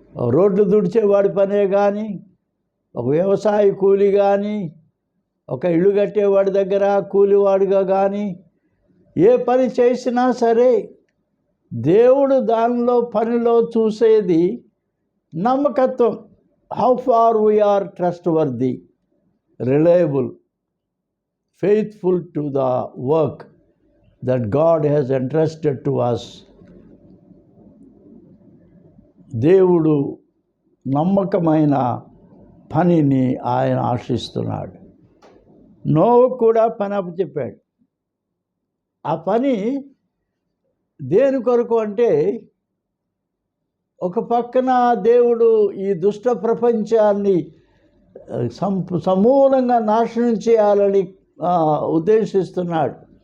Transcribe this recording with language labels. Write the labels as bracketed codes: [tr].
[te] రోడ్లు తుడిచేవాడి పనే కానీ, ఒక వ్యవసాయ కూలి కానీ, ఒక ఇల్లు కట్టేవాడి దగ్గర కూలివాడిగా కానీ, ఏ పని చేసినా సరే దేవుడు దానిలో పనిలో చూసేది నమ్మకత్వం. [en] How far we are trustworthy, reliable, faithful to the work that God has entrusted to us. [te] దేవుడు నమ్మకమైన పనిని ఆయన ఆశిస్తున్నాడు. నోవహు కూడా పని అప్పచెప్పాడు. ఆ పని దేని కొరకు అంటే, ఒక పక్కన దేవుడు ఈ దుష్ట ప్రపంచాన్ని సమూలంగా నాశనం చేయాలని ఉద్దేశిస్తున్నాడు.